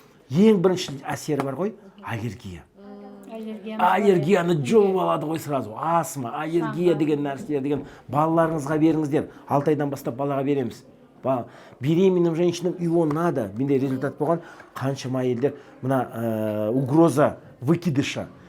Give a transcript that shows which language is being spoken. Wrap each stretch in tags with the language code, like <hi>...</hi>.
<kk>Ең бірінші әсері бар ғой, аллергия. Аллергияны жұлып алады ғой</kk> <ru>сразу.</ru> <kk>Астма, аллергия деген нәрселер деген балаларыңызға беріңіздер. 6 айдан бастап балаға береміз.</kk> <ru>Беременным женщинам его надо.</ru> <kk>Менде результат болған қаншама әйелдер мына</kk> <ru>угроза выкидыша,</ru>